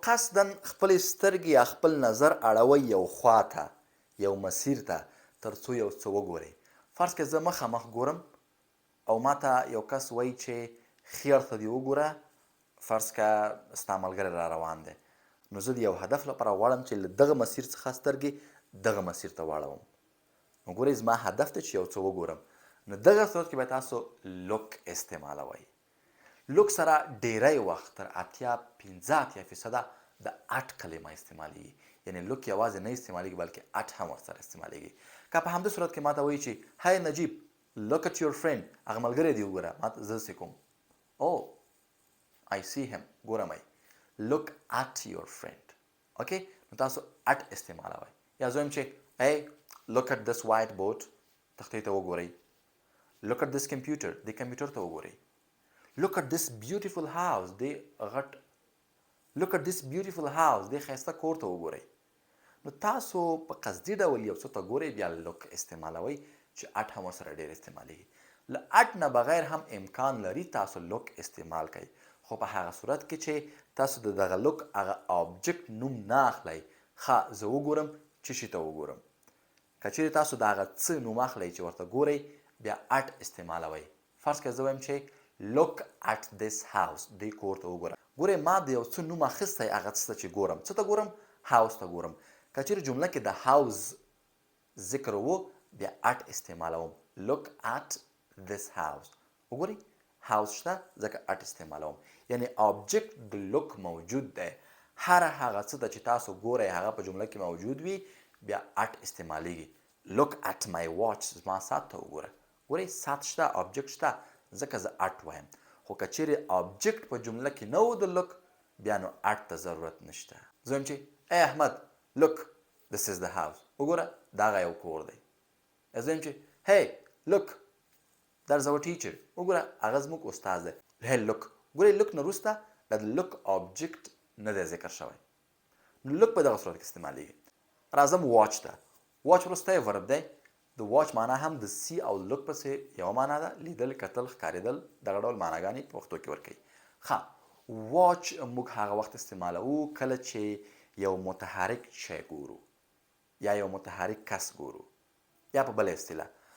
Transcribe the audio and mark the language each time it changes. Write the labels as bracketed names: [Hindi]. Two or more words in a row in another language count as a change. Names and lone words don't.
[Pashto] قصدن خپلې سترګې یا خپل نظر اړوئ یو خوا ته یو مسیر ته تر څو یو څه وګورئ فرض کړه زه مخامخ ګورم او ما ته یو کس وایي چې ښي اړخ ته دې وګوره فرض کړه ستا ملګری را روان دی نو زه د یو هدف لپاره غواړم چې له دغه مسیر څخه سترګې دغه مسیر ته واړوم نو ګورئ زما هدف دی چې یو څه وګورم نو دغه صورت کې باید تاسو لوک استعمالوئ لوک سره ډیری وخت تر 85% د اټ کلمه استعمالیږي یعنې لوک یوازې نه استعمالیږي بلکې اټ هم ورسره استعمالیږي که په همدې صورت کې ما ته وایي چې هی نجیب [English] look at your friend [Pashto] هغه ملګری دې وګوره ما ته زه څه کوم [English] I see him [Pashto] ګورم [English] look at your friend [Pashto] اوکې نو تاسو اټ استعمالوئ یا زه وایم چې [English] hey look at this whiteboard [Pashto] تختې ته وګورئ [English] look at this computer [Pashto] دې کمپیوټر ته وګورئ [English] look at this beautiful house look at this beautiful house [Pashto] دې ښایسته کور ته وګورئ نو تاسو په قصدي ډول یو څه ته ګورئ بیا لوک استعمالوئ چې اټ هم ورسره ډېر استعمالیږي له اټ نه بغیر هم امکان لري تاسو لوک استعمال کوئ خو په هغه صورت کې چې تاسو د دغه لوک هغه آبجکټ نوم نه اخلئ ښه زه وګورم څه شي ته وګورم که چیرې تاسو د هغه څه نوم اخلئ چې ورته ګورئ بیا اټ استعمالوئ فرض کړه زه وایم چې [English] look at this house [Pashto] دې کور ته وګوره ګورئ ما د یو څه نوم اخیستی هغه څه ته چې ګورم څه ته ګورم هاوس ته ګورم که چیرې جمله کې د هاوس ذکر و بیا اټ استعمالوم [English] look at this house [Pashto] وګورئ هاوس شته ځکه اټ استعمالوم یعنې آبجکټ د لوک موجود دی هر هغه څه ته چې تاسو ګورئ هغه په جمله کې موجود وي بیا اټ استعمالیږي [English] look at my watch [Pashto] زما ساعت ته وګوره ګورئ ساعت شته آبجکټ شته ځکه زه اټ وایم خو که چیرې آبجکټ په جمله کې نه و د لوک بیا نو اټ ته ضرورت نشته زه وایم چې ای احمد لوک [English] this is the house [Pashto] وګوره دا هغه یو کور دی زه وایم چې [English] hey look there's our [Pashto] teacher وګوره هغه زموږ استاد دی [English] hey look [Pashto] ګورئ لوک نه وروسته دا د لوک آبجکټ نه دی ذکر شوی نو لوک په دغه صورت کې استعمالیږي راځم واچ ته واچ وروسته یې ورب دی د واچ معنا هم د سی او لوک پسې یوه معنا ده لیدل کتل ښکارېدل دغه ډول معناګانې په پښتو کې ورکوي ښه واچ موږ هغه وخت استعمالوو کله چې یو متحرک شی ګورو یا یو متحرک کس ګورو یا په بله اصطلاح